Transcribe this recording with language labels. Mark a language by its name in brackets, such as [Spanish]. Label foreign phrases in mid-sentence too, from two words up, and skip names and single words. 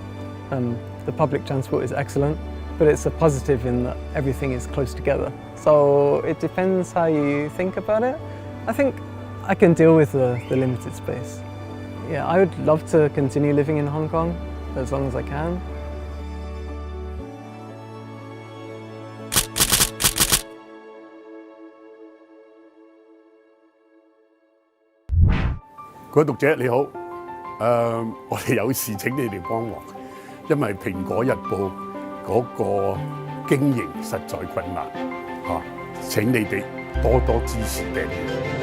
[English] The public transport is excellent, but it's a positive in that everything is close together. So it depends how you think about it. I think I can deal with the limited space. Yeah, I would love to continue living in Hong Kong as long as I can. [Cantonese] 各位讀者你好，我哋有事請你哋幫忙，因為《蘋果日報》嗰個經營實在困難嚇，請你哋多多支持訂閱。